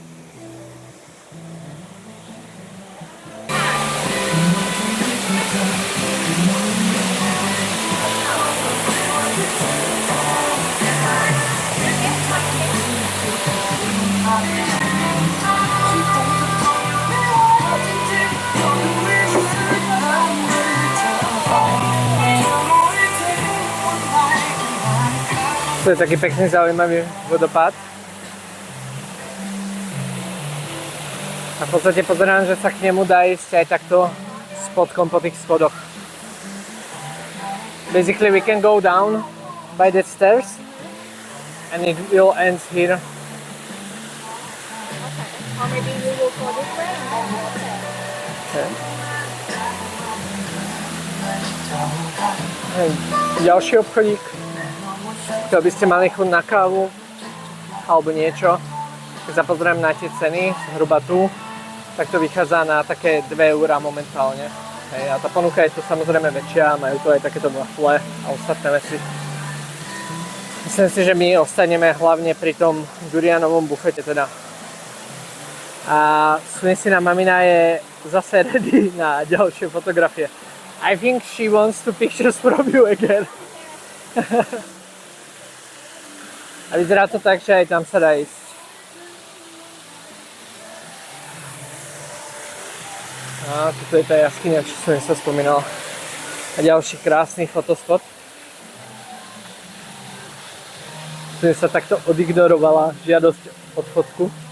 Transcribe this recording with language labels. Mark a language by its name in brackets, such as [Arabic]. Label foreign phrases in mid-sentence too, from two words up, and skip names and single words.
[Slovak] To je taký pekný, zaujímavý vodopád. A v podstate pozerám, že sa k nemu dá ísť aj takto spodkom po tých schodoch. [English] Basically we can go down by the stairs and it will end here. Or maybe we will go this way and then go there. Okay. [Slovak] Ďalší obchodík. Keď by ste mali chuť na kávu alebo niečo, keď sa pozriem na tie ceny, zhruba tu, tak to vychádza na také 2 eurá momentálne. Hej, a tá ponuka je tu samozrejme väčšia, majú tu aj takéto wafle a ostatné veci. Myslím si, že my ostaneme hlavne pri tom durianovom bufete teda. A Sunsina mamina je zase ready na ďalšie fotografie. [English] I think she wants to pictures from you again. [Slovak] A vyzerá to tak, že aj tam sa dá ísť. A toto je tá jaskyňa, čo som sa spomínal. A ďalší krásny fotospot. Tu sa takto odignorovala žiadosť od fotku.